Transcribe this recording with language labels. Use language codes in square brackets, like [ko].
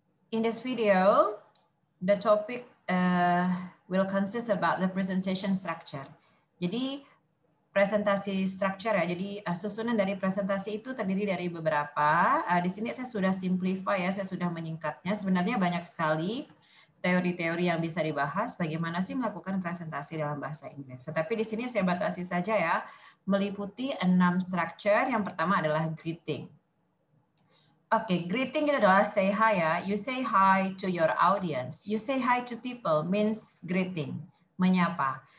[en] In this video, the topic will consist about the presentation structure. [id] Jadi presentasi structure ya, jadi susunan dari presentasi itu terdiri dari beberapa. Di sini saya sudah simplify ya, saya sudah menyingkatnya. Sebenarnya banyak sekali teori-teori yang bisa dibahas bagaimana sih melakukan presentasi dalam bahasa Inggris. Tetapi di sini saya batasi saja ya, meliputi 6 structure. Yang pertama adalah greeting. Greeting itu adalah [en] say hi [id] ya. [en] You say hi to your audience. You say hi to people means greeting, menyapa.